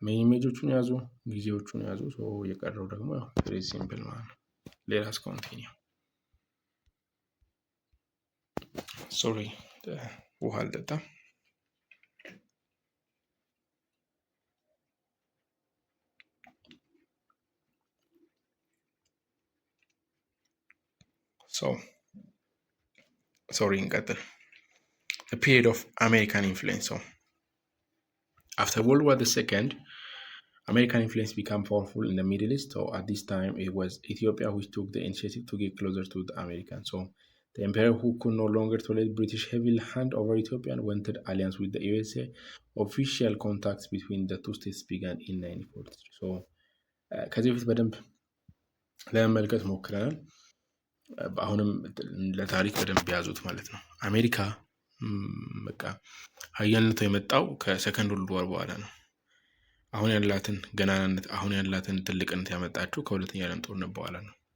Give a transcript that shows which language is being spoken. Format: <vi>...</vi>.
<am>ሜጆቹን ያዙ፣ ጊዜዎቹን ያዙ። የቀረው ደግሞ ቬሪ ሲምፕል ማለት ነው። ሌላስ ኮንቲኒው። ሶሪ ውሃ አልጠጣም። Sorry, እንቀጥል።</am> <en>The period of American influence. After World War II, American influence became powerful in the Middle East. So at this time, it was Ethiopia which took the initiative to get closer to the Americans. So the emperor, who could no longer tolerate British heavy hand over Ethiopia and wanted alliance with the USA, official contacts between the two states began in 1943.</en> <am>So ከዚህ በፊት በደንብ ለመመልከት ሞክረናል። አሁንም ለታሪክ በደንብ ያዙት ማለት ነው። አሜሪካ በቃ ሀያልነቷ የመጣው ከሰከንድ ወርልድ ዋር በኋላ ነው። አሁን ያላትን ገናናነት አሁን ያላትን ትልቅነት ያመጣችው ከሁለተኛ ዓለም ጦርነት በኋላ ነው።</am>